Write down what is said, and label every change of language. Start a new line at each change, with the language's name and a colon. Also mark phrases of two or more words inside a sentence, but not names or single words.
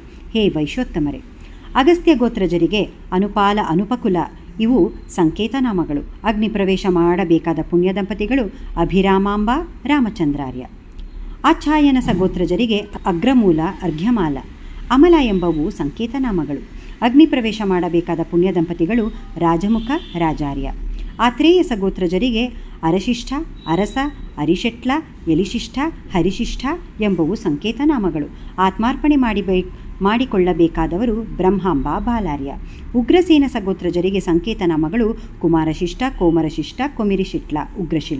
Kannada: ಹೇ ವೈಶ್ಯೋತ್ತಮರೇ, ಅಗಸ್ತ್ಯ ಗೋತ್ರಜರಿಗೆ ಅನುಪಾಲ, ಅನುಪಕುಲ ಇವು ಸಂಕೇತನಾಮಗಳು. ಅಗ್ನಿ ಪ್ರವೇಶ ಮಾಡಬೇಕಾದ ಪುಣ್ಯ ದಂಪತಿಗಳು ಅಭಿರಾಮಾಂಬ, ರಾಮಚಂದ್ರಾರ್ಯ. ಆಚ್ಛಾಯನಸ ಗೋತ್ರಜರಿಗೆ ಅಗ್ರಮೂಲ, ಅರ್ಘ್ಯಮಾಲ, ಅಮಲ ಎಂಬವು ಸಂಕೇತನಾಮಗಳು. ಅಗ್ನಿ ಪ್ರವೇಶ ಮಾಡಬೇಕಾದ ಪುಣ್ಯ ದಂಪತಿಗಳು ರಾಜಮುಖ, ರಾಜಾರ್ಯ. ಆತ್ರೇಯಸ ಗೋತ್ರಜರಿಗೆ ಅರಶಿಷ್ಠ, ಅರಸ, ಅರಿಶೆಟ್ಲ, ಎಲಿಶಿಷ್ಠ, ಹರಿಶಿಷ್ಠ ಎಂಬವು ಸಂಕೇತನಾಮಗಳು. ಆತ್ಮಾರ್ಪಣೆ ಮಾಡಿಕೊಳ್ಳಬೇಕಾದವರು ಬ್ರಹ್ಮಾಂಬ, ಬಾಲಾರ್ಯ. ಉಗ್ರಸೇನಸ ಗೋತ್ರಜರಿಗೆ ಸಂಕೇತನಾಮಗಳು ಕುಮಾರಶಿಷ್ಟ, ಕೋಮರಶಿಷ್ಟ, ಕೊಮಿರಿಶಿಟ್ಲ, ಉಗ್ರಶಿಲ.